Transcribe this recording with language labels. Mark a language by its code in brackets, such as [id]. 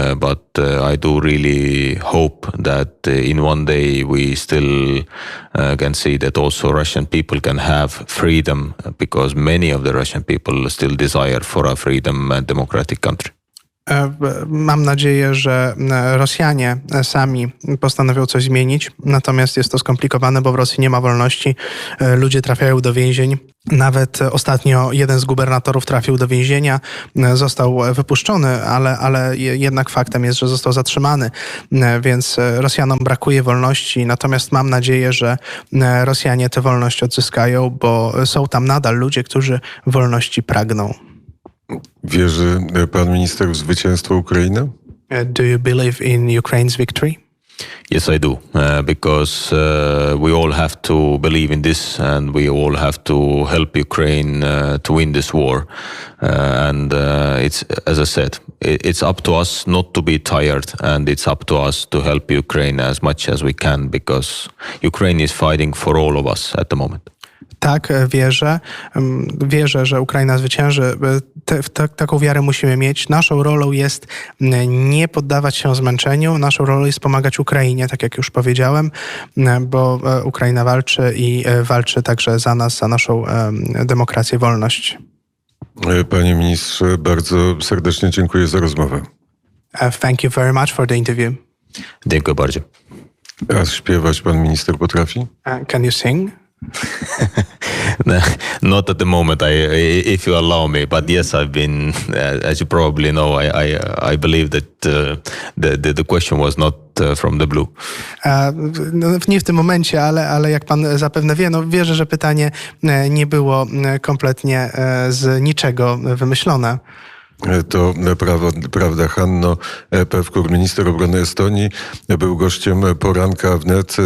[en] But I do really hope that in one day we still can see that also Russian people can have freedom, because many of the Russian people still desire for a freedom and democratic country. [pl] Mam nadzieję, że Rosjanie sami postanowią coś zmienić, natomiast jest to skomplikowane, bo w Rosji nie ma wolności. Ludzie trafiają do więzień. Nawet ostatnio jeden z gubernatorów trafił do więzienia, został wypuszczony, ale jednak faktem jest, że został zatrzymany, więc Rosjanom brakuje wolności. Natomiast mam nadzieję, że Rosjanie tę wolność odzyskają, bo są tam nadal ludzie, którzy wolności pragną. Wierzy pan minister w zwycięstwo Ukrainy? [en] Do you believe in Ukraine's victory? Yes, I do, because we all have to believe in this, and we all have to help Ukraine to win this war. And it's, as I said, it's up to us not to be tired, and it's up to us to help Ukraine as much as we can, because Ukraine is fighting for all of us at the moment. [pl] Tak, wierzę, że Ukraina zwycięży. Taką wiarę musimy mieć. Naszą rolą jest nie poddawać się zmęczeniu. Naszą rolą jest pomagać Ukrainie, tak jak już powiedziałem, bo Ukraina walczy i walczy także za nas, za naszą demokrację, wolność. Panie ministrze, bardzo serdecznie dziękuję za rozmowę. [en] Thank you very much for the interview. [pl] Dziękuję bardzo. A śpiewać pan minister potrafi? [en] Can you sing? Not at the moment, if you allow me, but yes, I've been, as you probably know, I believe that the question was not from the blue. [pl] No, nie w tym momencie, ale jak pan zapewne wie, no wierzę, że pytanie nie było kompletnie z niczego wymyślone. To prawda. Hanno Pewkur, minister obrony Estonii, był gościem poranka WNET.